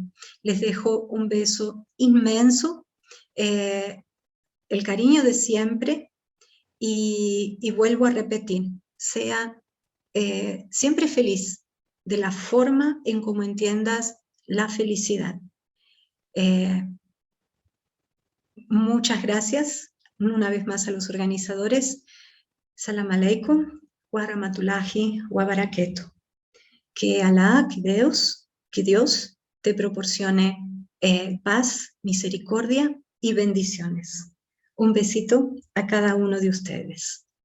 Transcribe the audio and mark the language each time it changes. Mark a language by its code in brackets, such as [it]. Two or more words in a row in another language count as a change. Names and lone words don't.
[es] Les dejo un beso inmenso, el cariño de siempre, y vuelvo a repetir, sea siempre feliz de la forma en cómo entiendas la felicidad. Muchas gracias una vez más a los organizadores. [ar] سلام عليكم ورحمة الله وبركاته. [es] Que Alá, que Dios te proporcione paz, misericordia y bendiciones. Un besito a cada uno de ustedes.